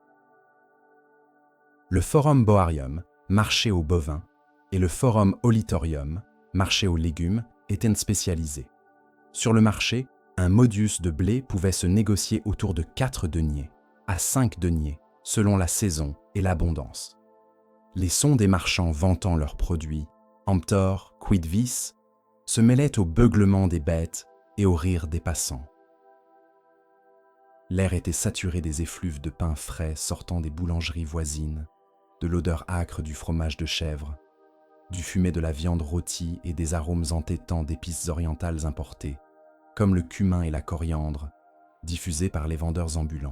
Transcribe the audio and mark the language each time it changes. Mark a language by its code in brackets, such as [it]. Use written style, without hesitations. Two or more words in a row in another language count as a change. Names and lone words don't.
[fr] Le Forum Boarium, marché aux bovins, et le Forum Olitorium, marché aux légumes, étaient spécialisés. Sur le marché, un modius de blé pouvait se négocier autour de 4 deniers, à 5 deniers, selon la saison et l'abondance. Les sons des marchands vantant leurs produits, [la] emptor, quid vis, [fr] se mêlaient au beuglement des bêtes et au rire des passants. L'air était saturé des effluves de pain frais sortant des boulangeries voisines, de l'odeur âcre du fromage de chèvre, du fumet de la viande rôtie et des arômes entêtants d'épices orientales importées, comme le cumin et la coriandre, diffusés par les vendeurs ambulants.